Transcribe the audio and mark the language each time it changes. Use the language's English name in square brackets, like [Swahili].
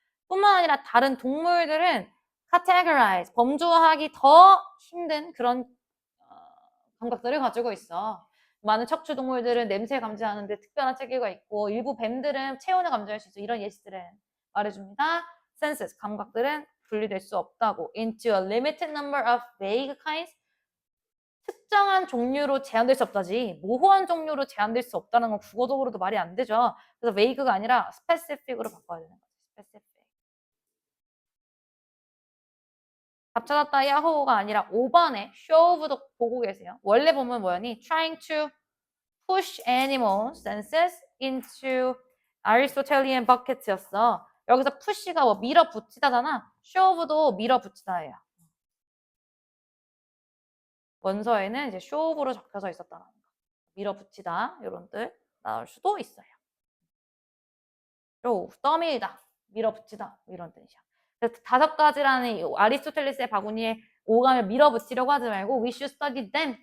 [Korean] 뿐만 아니라 다른 동물들은 categorize, 범주화하기 더 힘든 그런 감각들을 가지고 있어. 많은 척추 동물들은 냄새 감지하는데 특별한 체계가 있고 일부 뱀들은 체온을 감지할 수 있어. 이런 예시들은 말해줍니다. senses, 감각들은 분리될 수 없다고. [English] into a limited number of vague kinds. [Korean] 특정한 종류로 제한될 수 없다지. 모호한 종류로 제한될 수 없다는 건 국어적으로도 말이 안 되죠. 그래서 vague가 아니라 specific으로 바꿔야 되는 거지. specific. 답 찾았다 야호가 아니라 5번에 show부터 보고 계세요. 원래 보면 뭐였니? [English] trying to push animal senses into Aristotelian buckets였어. [Korean] 여기서 push가 뭐 밀어붙이다잖아. shove도 밀어붙이다예요. 원서에는 이제 shove로 적혀져 있었다는 거. 밀어붙이다 이런 뜻 나올 수도 있어요. shove, 떠밀다, 밀어붙이다 이런 뜻이야. 그래서 5가지라는 아리스토텔레스의 바구니에 오감을 밀어붙이려고 하지 말고 [English] we should study them.